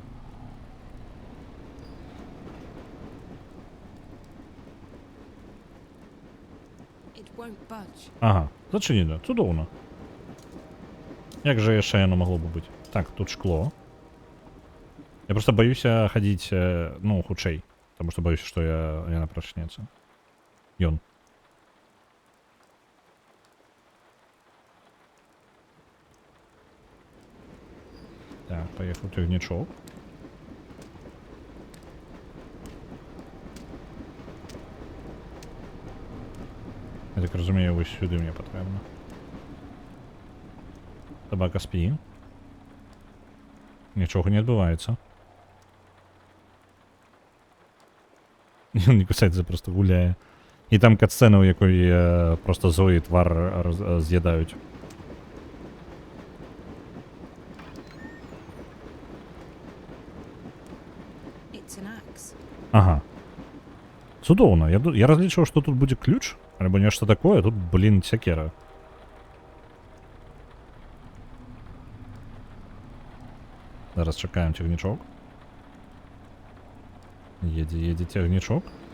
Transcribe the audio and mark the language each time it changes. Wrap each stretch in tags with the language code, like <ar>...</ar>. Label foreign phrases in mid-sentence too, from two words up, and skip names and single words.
<be>Ага, зачынена. Цудоўна. Як жа яшчэ яно магло бы быць? Так, тут шкло. Я просто баюся хадзіць, ну, хутчэй.</be> <ru>Потому что боюсь, что</ru> <be>яна прачнецца. Ён. Так, поехал цягнічок. Я так разумею, вось сюды мне патрэбна. Собака спі. Нічога не адбываецца. Нікусайдзе просто гуляє. І там катсцена, у якої просто Зої твар з'їдають.</be> <en>It's an axe.</en> <be>Ага. Цудоўна. Я разлічваў, што тут будзе ключ, альбо нешта такое, тут, блін, сякера. Зараз чакаем цягнічок. Едзе цягнічок.</be>